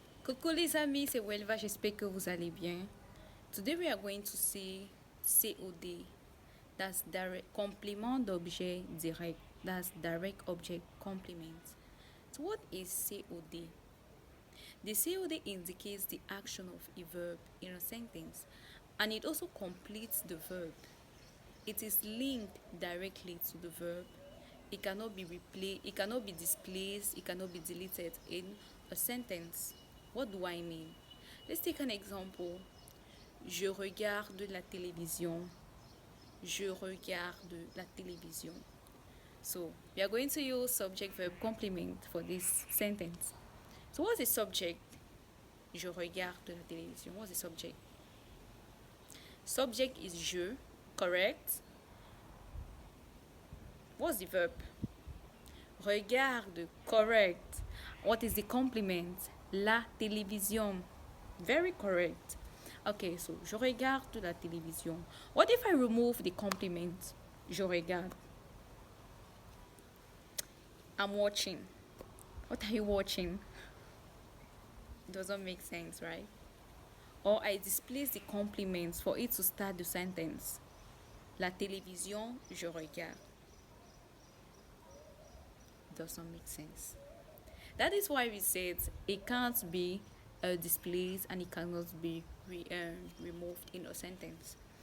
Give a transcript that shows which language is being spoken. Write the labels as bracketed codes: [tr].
[fr] Coucou les amis, c'est Welva, j'espère que vous allez bien. [en] Today we are going to see COD, that's direct complément d'objet direct, that's direct object complement. So what is COD? The COD indicates the action of a verb in a sentence, and it also completes the verb. It is linked directly to the verb. It cannot be replaced, it cannot be displaced, it cannot be deleted in a sentence. What do I mean? Let's take an example. [fr] Je regarde la télévision. Je regarde la télévision. [en] So, we are going to use subject-verb complement for this sentence. So, what's the subject? [fr] Je regarde la télévision. [en] What's the subject? Subject is je, correct? What's the verb? Regarde, correct. What is the complement? [fr] La télévision. [en] Very correct. Okay, so [fr] je regarde la télévision. [en] What if I remove the complement? [fr] Je regarde. [en] I'm watching. What are you watching? Doesn't make sense, right? Or I displace the complements for it to start the sentence. [fr] La télévision, je regarde. [en] Doesn't make sense. That is why we said it can't be displaced and it cannot be removed in a sentence.